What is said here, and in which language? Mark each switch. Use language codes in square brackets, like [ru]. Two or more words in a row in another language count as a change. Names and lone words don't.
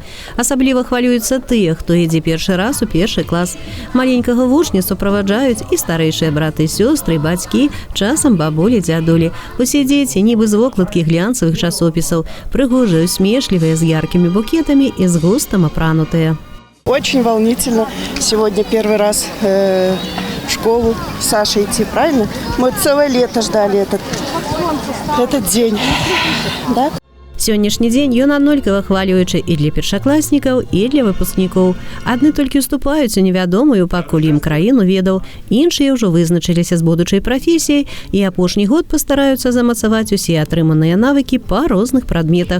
[be] Асабліва хвалююцца тыя, хто ідзе першы раз у першы клас. Маленькага вучня суправаджаюць і старэйшыя браты, сёстры, бацькі, часам бабулі, дзядулі. Усе дзеці нібы з вокладкі глянцавых часопісаў, прыгожыя, усмешлівыя, з яркімі букетамі і з густам апранутыя. [ru] Очень волнительно. Сегодня первый раз в школу с Сашей идти, правильно? Мы целое лето ждали этот день. Да? [be] Сённяшні дзень ён аднолькава хвалюючы і для першакласнікаў, і для выпускнікоў. Адны толькі уступаюць у невядомую пакуль ім краіну ведаў, іншыя ўжо вызначыліся з будучай прафесіяй і апошні год пастараюцца замацаваць усе атрыманыя навыкі па розных прадметах.